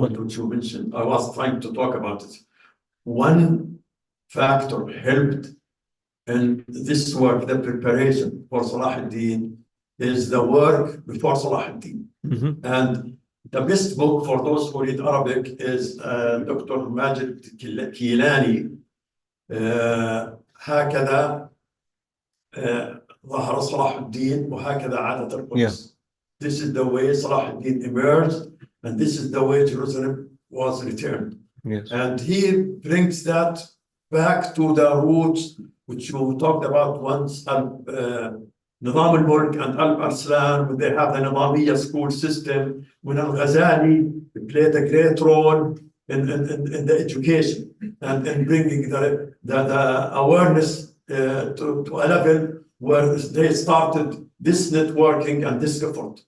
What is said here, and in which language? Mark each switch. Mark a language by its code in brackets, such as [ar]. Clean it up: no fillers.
[en] point which you mentioned. I was trying to talk about it. One factor helped in this work, the preparation for Salah ad-Din, is the work before Salah ad-Din. And the best book for those who read Arabic is Dr. Majid Kilani. [ar] هكذا ظهر صلاح الدين وهكذا عادت القدس. [en] This is the way Salah ad-Din emerged, and this is the way Jerusalem was returned. Yes. And he brings that back to the roots which you talked about once, نظام الملك and Al-Arslan, they have the Nizamiyya school system, when Al-Ghazali played a great role in the education and in bringing the awareness to a level where they started this networking and this effort.